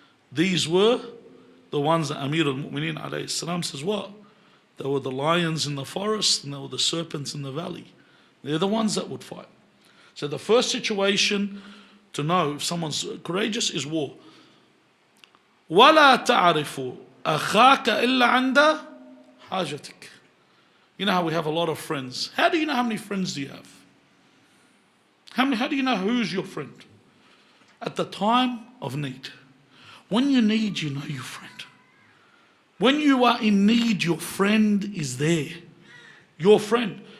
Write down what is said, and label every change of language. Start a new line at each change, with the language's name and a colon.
English: These were the ones that Amir al-Mu'mineen alayhi salam says what? They were the lions in the forest and they were the serpents in the valley. They're the ones that would fight. So the first situation to know if someone's courageous is war.
Arabic: وَلَا تَعْرِفُ أَخَاكَ إِلَّا عَنْدَ حَاجَتِكَ.
English: You know how we have a lot of friends. How do you know how many friends do you have? How do you know who's your friend? At the time of need. When you need, you know your friend. When you are in need, your friend is there. Your friend.